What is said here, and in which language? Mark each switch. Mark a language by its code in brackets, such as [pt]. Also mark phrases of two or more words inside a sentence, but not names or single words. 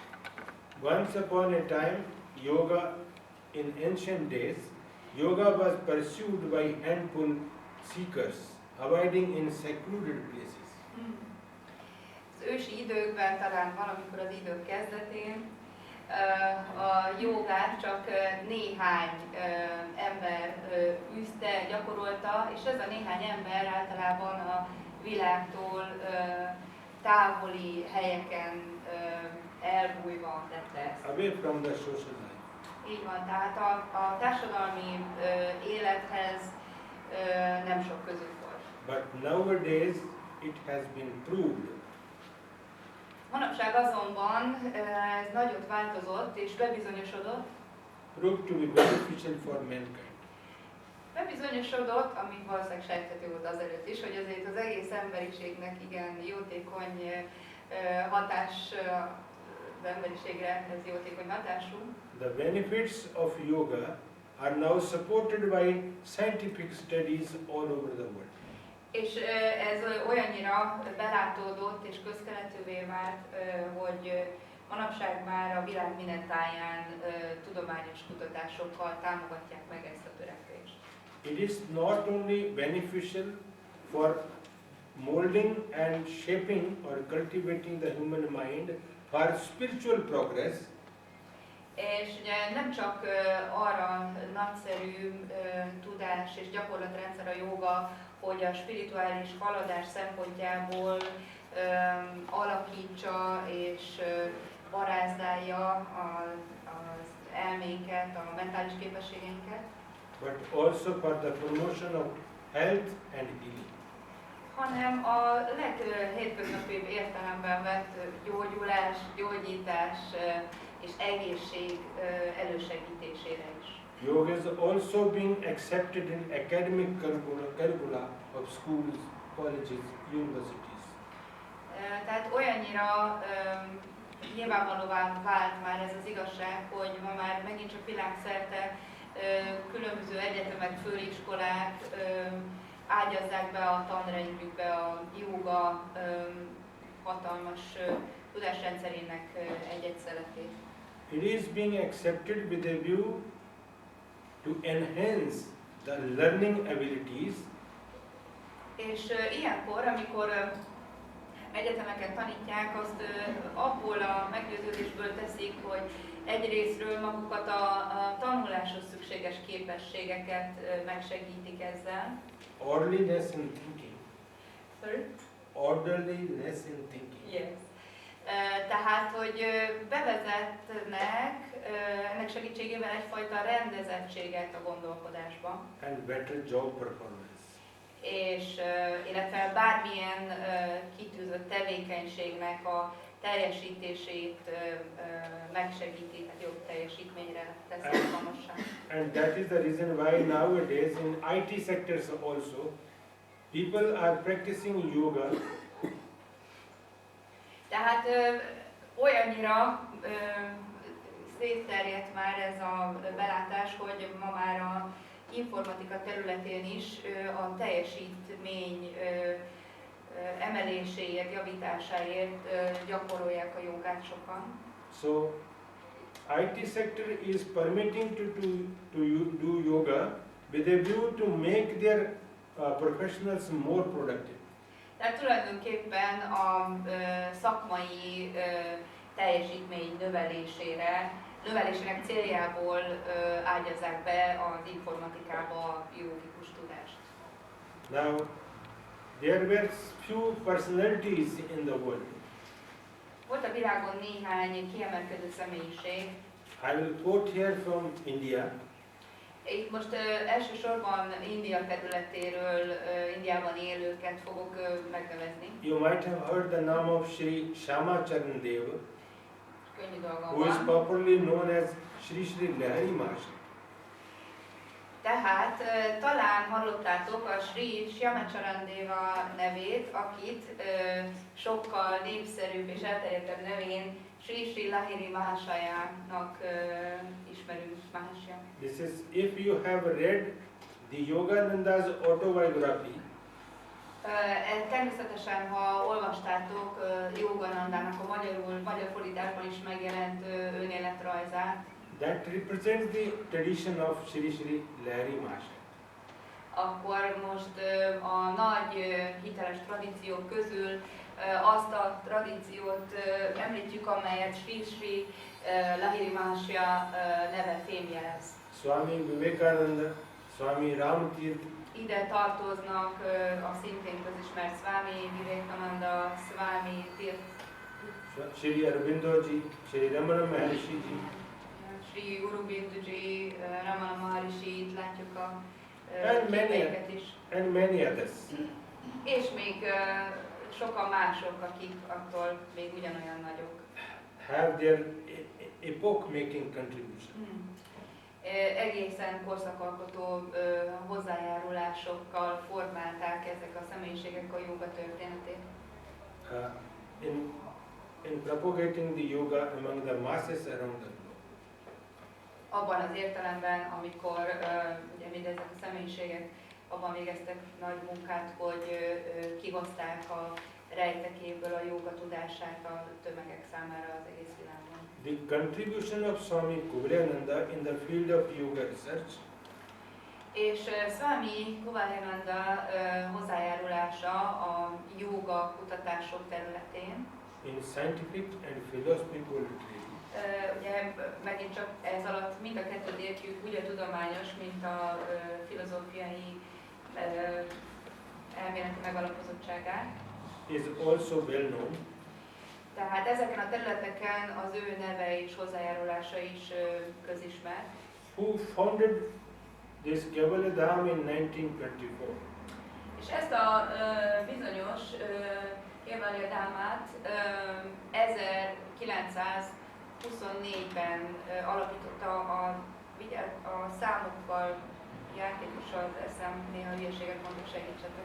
[en] Once upon a time, yoga in ancient days, yoga was pursued by handful seekers, avoiding in secluded places. [hu] Az ősi időkben, talán valamikor az idők kezdetén, a jogát csak néhány ember űzte, gyakorolta, és ez a néhány ember általában a világtól távoli helyeken elbújva tette ezt. [en] Away from the social life. [hu] Így van, tehát a társadalmi élethez nem sok közük volt. [en] But nowadays it has been proved [hu] Manapság azonban ez nagyot változott és bebizonyosodott, [en] proved to be beneficial for mankind. [hu] Bebizonyosodott, ami valószínűleg sejthető volt azelőtt is, hogy azért az egész emberiségnek igen jótékony hatás, az emberiségre ez jótékony hatású. [en] The benefits of yoga are now supported by scientific studies all over the world. [hu] És ez olyannyira belátódott és közkeletűvé vált, hogy manapság már a világ minden táján tudományos kutatásokkal támogatják meg ezt a törekvést. [en] It is not only beneficial for molding and shaping or cultivating the human mind for spiritual progress, [hu] És ugye nem csak arra nagyszerű tudás és gyakorlatrendszer a jóga, hogy a spirituális haladás szempontjából alakítsa és varázdálja az elménket, a mentális képességeinket, [en] but also for the promotion of health and healing. [hu] hanem a leghétköznapibb értelemben vett gyógyulás, gyógyítás és egészség elősegítésére is. [en] Yoga is also being accepted in academic curricula of schools, colleges, universities. [hu] Tehát olyannyira nyilvánvalóvá vált már ez az igazság, hogy ma már megint csak világszerte különböző egyetemek, főiskolák ágyazzák be a tanrendjükbe a jóga hatalmas tudásrendszerének egy-egy szeletét. [en] It is being accepted with a view to enhance the learning abilities [hu] És ilyenkor, amikor egyetemeken tanítják, azt abból a meggyőződésből teszik, hogy egyrészről magukat a tanuláshoz szükséges képességeket megsegítik ezzel. [en] orderliness in thinking. Sorry? Orderliness in thinking. Yes. [hu] Tehát, hogy bevezetnek ennek segítségével egyfajta rendezettséget a gondolkodásba, [en] And better job performance. [hu] és illetve bármilyen kitűzött tevékenységnek a teljesítését megsegíti, tehát jobb teljesítményre teszi alkalmassá. [en] And that is the reason why nowadays in IT sectors also people are practicing yoga [hu] Tehát olyannyira szétterjedt már ez a belátás, hogy ma már a informatika területén is a teljesítmény emeléséért, javításáért gyakorolják a jogát sokan. [en] So, IT sector is permitting to do yoga with a view to make their professionals more productive. [hu] Tehát tulajdonképpen a szakmai teljesítmény növelésének céljából ágyazzák be az informatikába a jogikus tudást. [en] Now, there were few personalities in the world. [hu] Volt a világon néhány kiemelkedő személyiség. [en] I will quote here from India. [hu] Itt most elsősorban India területéről, Indiában élőket fogok megnevezni. [en] You might have heard the name of Sri Sharma. [hu] Könnyű dolgom [en] Who is [hu] van. [en] popularly known as Sri Lahari Maharaj. [hu] Tehát talán hallottátok a Sri Shyamacharandeva nevét, akit sokkal népszerűbb és elterjedtebb nevén Sri Lahiri Mahasayának ismerünk. [en] Mahasya. This is if you have read the Yogananda's autobiography. [hu] Természetesen, ha olvastátok Jóganandának a magyar fordításban is megjelent önéletrajzát, [en] that represents the tradition of Shri Shri Lahiri Mahasaya. [hu] Akkor most a nagy hiteles tradíciók közül azt a tradíciót említjük, amelyet Sri Sri Lahiri Mahasaya neve fémjelez. [en] Swami Vivekananda, Swami Ramatirtha, [hu] Ide tartoznak a szintén közismert Swami Vivekananda, Swami Tirtha, [en] Shri Aurobindo-ji, Shri Ramana Maharshi-ji, [hu] Sri Aurobindo-ji, Ramana Maharishi, itt látjuk a képeiket is. [en] And many others. [hu] És még sokan mások, akik attól még ugyanolyan nagyok. [en] Have their epoch-making contribution. [hu] Egészen korszakalkotó hozzájárulásokkal formálták ezek a személyiségek a jóga történetét. [en] In propagating the yoga among the masses around the globe. [hu] Abban az értelemben, amikor ugye mindezek a személyiségek abban végeztek nagy munkát, hogy kihozták a rejtekéből a jóga tudását a tömegek számára az egész világon. [en] The contribution of Swami Kaivalyadhama in the field of yoga research [hu] És Swami Kaivalyadhama hozzájárulása a jóga kutatások területén, [en] in scientific and philosophical literature [hu] ugye megint csak ez alatt mind a kettőt értjük, úgy a tudományos, mint a filozófiai elméleti megalapozottságát. [en] is also well known. [hu] Tehát ezeken a területeken az ő neve és hozzájárulása is közismert. [en] Who founded this Kaivalyadhama in 1924. [hu] És ezt a bizonyos Kaivalyadhamát 1924-ben alapította a számokkal játékosan eszem, néha hülyeséget mondok, segítsetek.